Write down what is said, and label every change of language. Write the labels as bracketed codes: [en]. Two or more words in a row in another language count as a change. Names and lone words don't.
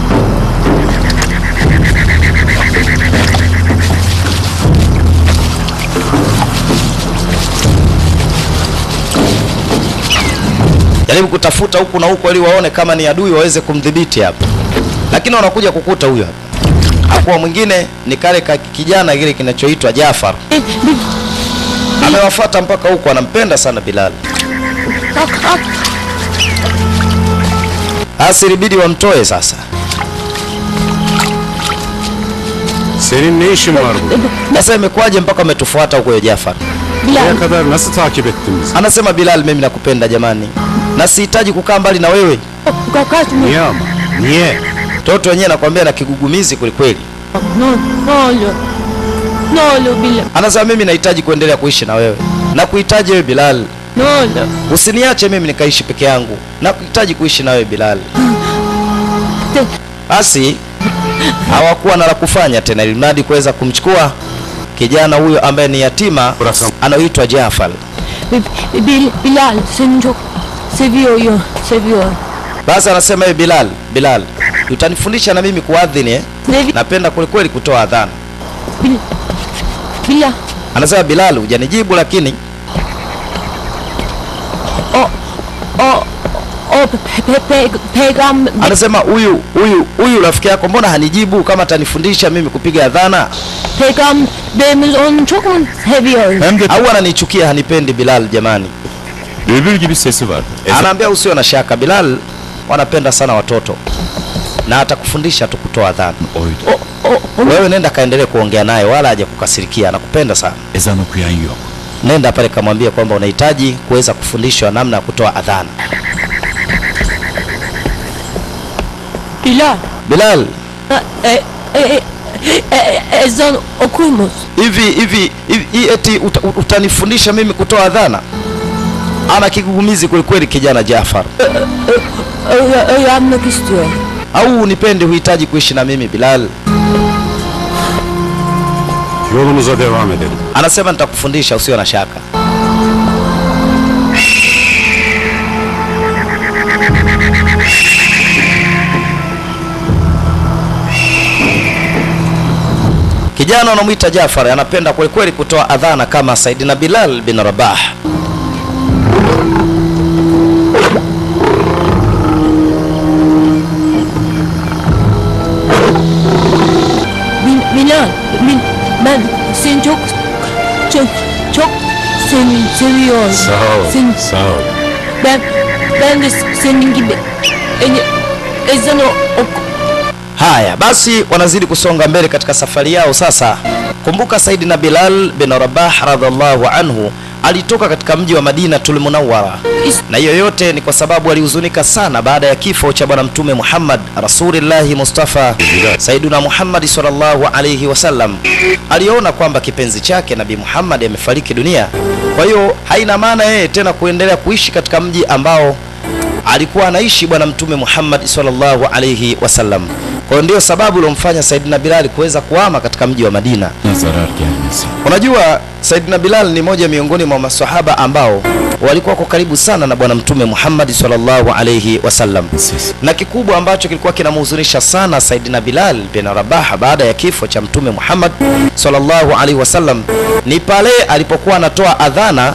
[sw] Jaribu kutafuta huku na huku ili waone kama ni adui waweze kumdhibiti hapo, lakini wanakuja kukuta huyo hapa. Hakuwa mwingine ni kale kijana kile kinachoitwa Jafar. Amewafuata mpaka huko, anampenda sana Bilal. Asiribidi wamtoe sasa. [tr] Senin ne işin var burada? [sw] Sasa imekuwaje mpaka umetufuata huko Jafar? [tr] Buraya kadar nasıl takip ettin bizi? [sw] Anasema Bilal, mimi nakupenda jamani, na sihitaji kukaa mbali na wewe. [tr] Niye ama? Niye? [sw] Toto wenyewe nakwambia na kigugumizi kwelikweli. Anasema mimi nahitaji kuendelea kuishi na wewe. Nakuhitaji wewe Bilal. Usiniache mimi nikaishi peke yangu. Nakuhitaji kuishi na wewe Bilal. Basi hawakuwa na la kufanya tena, ilimradi kuweza kumchukua kijana huyo ambaye ni yatima anaoitwa Jafar. [tr] Bilal seni çok seviyor. [sw] Basi anasema hivi, Bilal, utanifundisha na mimi kuadhini napenda kweli kutoa adhana. Bilal. Anasema Bilal, hujanijibu lakini [tr] peygamber. [sw] Anasema huyu rafiki yako mbona hanijibu kama atanifundisha mimi kupiga adhana? [tr] Peygamberimiz onu çok mu seviyor? Hem de [sw] Au ananichukia, hanipendi Bilal jamani. [tr] bülbül gibi sesi vardı. [sw] Anaambia usio na shaka, Bilal wanapenda sana watoto na atakufundisha tu kutoa adhana. [tr] Oydu. [sw] Wewe nenda kaendelee kuongea naye, wala haja kukasirikia, anakupenda sana. [tr] Ezan okuyan yok. [sw] Nenda pale kamwambia kwamba unahitaji kuweza kufundishwa namna ya kutoa adhana. [tr] Bilal, ezan okur musun? [sw] hivi eti utanifundisha mimi kutoa adhana? Ana kigugumizi kweli kijana Jafar. [tr] Öğrenmek istiyor. [sw] Au unipende, huhitaji kuishi na mimi Bilal? [tr] Yolumuza devam edelim. [sw] Anasema nitakufundisha, usio na shaka. Kijana anamuita Jafar anapenda kweli kutoa adhana kama Saidina Bilal bin Rabah. [tr] Bilal, ben seni çok seviyorum. Sağ ol. Sağ ol. Ben de senin gibi ezanı [sw] Haya basi, wanazidi kusonga mbele katika safari yao sasa. Kumbuka Saidina Bilal bin Rabah [ar] رضي الله عنه [sw] alitoka katika mji wa Madinatul Munawwara, na hiyo yote ni kwa sababu alihuzunika sana baada ya kifo cha bwana mtume Muhammad Rasulillahi Mustafa Saiduna Muhammad [ar] صلى الله عليه وسلم. [sw] Aliona kwamba kipenzi chake Nabii Muhammad amefariki dunia, kwa hiyo haina maana yeye tena kuendelea kuishi katika mji ambao alikuwa anaishi bwana mtume Muhammad [ar] صلى الله عليه وسلم. [sw] Kwa ndio sababu ilomfanya Saidina Bilal kuweza kuhama katika mji wa Madina. [tr] Zarar gelmesin. [sw] Unajua Saidina Bilal ni moja miongoni mwa maswahaba ambao walikuwa kwa karibu sana na bwana mtume Muhammad [ar] صلى الله عليه وسلم. [sw] Na kikubwa ambacho kilikuwa kinamhuzunisha sana Saidina Bilal bin Rabah baada ya kifo cha mtume Muhammad [ar] صلى الله عليه وسلم [sw] ni pale alipokuwa anatoa adhana.